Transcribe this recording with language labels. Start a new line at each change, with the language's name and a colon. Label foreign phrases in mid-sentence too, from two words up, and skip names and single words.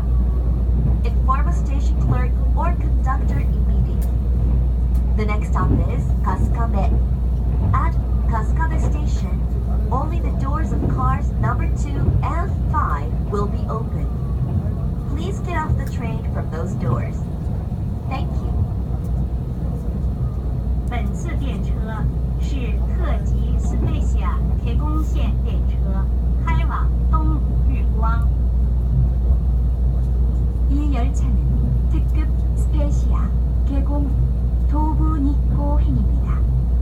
English: Inform a station clerk or conductor immediately. The next stop is Kasukabe. At Kasukabe Station,Only the doors of cars number 2 and 5 will be open. Please get off the train from those doors. Thank you.
Chinese: 本次电车是特急スペーシアけごん线电车，开往东武日光。
Korean: 이 열차는 특급 스페이시아 개공 도부日光행입니다.